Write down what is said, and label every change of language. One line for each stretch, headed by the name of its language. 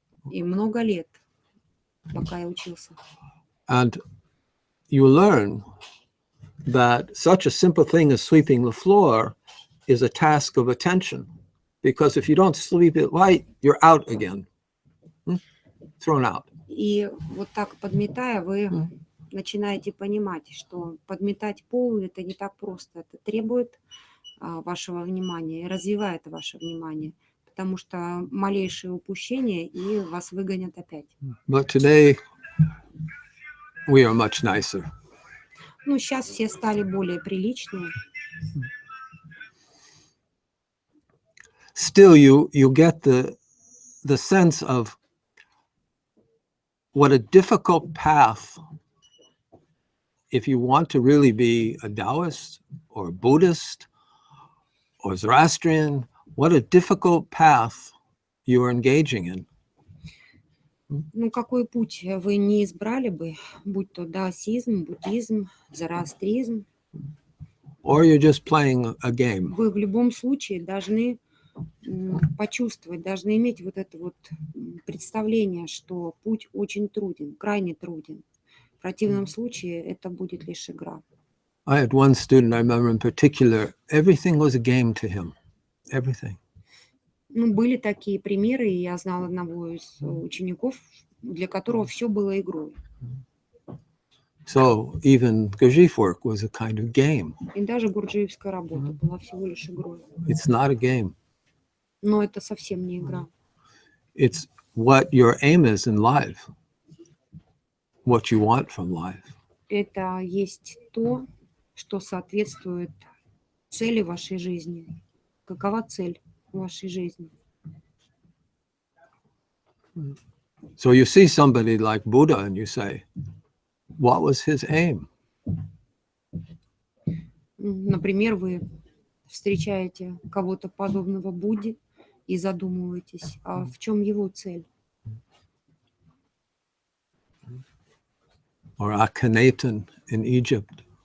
Russian: И много лет, пока я учился.
English: And you learn that such a simple thing as sweeping the floor is a task of attention. Because if you don't sweep it right, you're out again. Thrown out.
Russian: И вот так подметая, вы начинаете понимать, что подметать пол это не так просто. Это требует вашего внимания и развивает ваше внимание. Потому что малейшее упущение, и вас выгонят опять.
English: But today, we are much nicer.
Russian: Ну, сейчас все стали более приличные.
English: Still, you get the sense of what a difficult path, if you want to really be a Taoist or a Buddhist or Zoroastrian, what a difficult path you are engaging in.
Russian: Ну, какой путь вы не избрали бы, будь то даосизм, буддизм, зороастризм.
English: Or you're just playing a game.
Russian: Вы в любом случае должны почувствовать, должны иметь вот это вот представление, что путь очень труден, крайне труден. В противном случае это будет лишь игра.
English: I had one student, I remember in particular, everything was a game to him. Everything.
Russian: Ну, были такие примеры, и я знала одного из учеников, для которого все было игрой.
English: So even Gurdjieff work was a kind of game.
Russian: И даже гурджиевская работа была всего лишь игрой.
English: It's not a game. Но это совсем не игра. It's what your aim is in life. What you want from life.
Russian: Это есть то, что соответствует цели вашей жизни. Какова цель вашей жизни?
English: So you see somebody like Buddha and you say, what was his aim?
Russian: Например, вы встречаете кого-то подобного Будде и задумываетесь, а в чем его цель?
English: Or Akhenaten in Egypt.